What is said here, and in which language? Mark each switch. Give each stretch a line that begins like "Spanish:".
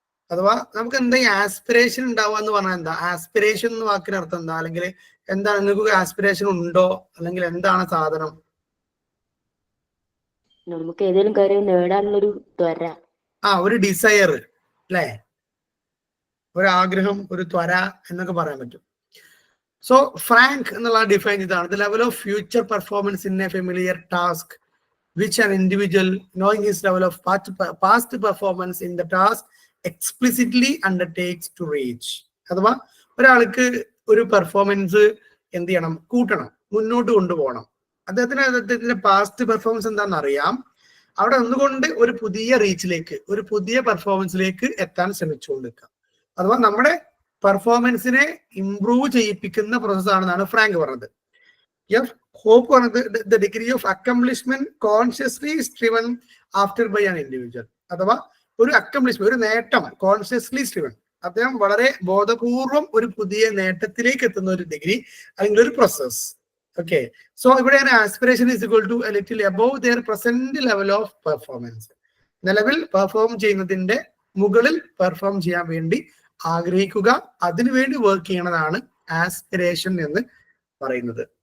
Malayalam: അഥവാ നമുക്ക് എന്താ ഈ ആസ്പിറേഷൻ ഉണ്ടാവുക എന്ന് പറഞ്ഞാൽ എന്താ? ആസ്പിറേഷൻ എന്ന വാക്കിന് അർത്ഥം എന്താ? അല്ലെങ്കിൽ എന്താണ്, നിങ്ങൾക്ക് ആസ്പിറേഷൻ ഉണ്ടോ, അല്ലെങ്കിൽ എന്താണ് സാധനം? നമുക്ക് ഏതെങ്കിലും കാര്യം നേടാനുള്ളൊരു ത്വര, ഒരു ഡിസയർ അല്ലേ, ഒരു ആഗ്രഹം, ഒരു ത്വര എന്നൊക്കെ പറയാൻ പറ്റും.
English: so
Malayalam: ഫ്രാങ്ക് എന്നുള്ള ഡിഫൈൻ ഇതാണ്:
English: The level of future performance in a familiar task which an individual, knowing his level of past performance in the task, explicitly undertakes to reach.
Malayalam: അഥവാ ഒരാൾക്ക് ഒരു പെർഫോമൻസ് എന്ത് ചെയ്യണം, കൂട്ടണം, മുന്നോട്ട് കൊണ്ടുപോകണം. അദ്ദേഹത്തിന്റെ പാസ്റ്റ് പെർഫോമൻസ് എന്താണെന്ന് അറിയാം. അവിടെ ഒന്നുകൊണ്ട് ഒരു പുതിയ റീച്ചിലേക്ക്, ഒരു പുതിയ പെർഫോമൻസിലേക്ക് എത്താൻ ശ്രമിച്ചുകൊണ്ടിരിക്കുക. അഥവാ നമ്മുടെ പെർഫോമൻസിനെ ഇംപ്രൂവ് ചെയ്യിപ്പിക്കുന്ന പ്രോസസ്സാണെന്നാണ് ഫ്രാങ്ക് പറഞ്ഞത്.
English: Hope
Malayalam: പറഞ്ഞത്
English: the degree of accomplishment consciously is driven after by an individual.
Malayalam: അഥവാ ഒരു അക്കംപ്ലിഷ്മെന്റ്, ഒരു നേട്ടം
English: consciously striven,
Malayalam: അദ്ദേഹം വളരെ ബോധപൂർവം ഒരു പുതിയ നേട്ടത്തിലേക്ക് എത്തുന്ന ഒരു ഡിഗ്രി അല്ലെങ്കിൽ ഒരു പ്രോസസ്.
English: okay, so
Malayalam: ഇവിടെയാണ്
English: Aspiration is equal to a little above their present level of performance.
Malayalam: നിലവിൽ പെർഫോം ചെയ്യുന്നതിന്റെ മുകളിൽ പെർഫോം ചെയ്യാൻ വേണ്ടി ആഗ്രഹിക്കുക, അതിനുവേണ്ടി വർക്ക് ചെയ്യണതാണ് ആസ്പിറേഷൻ എന്ന് പറയുന്നത്.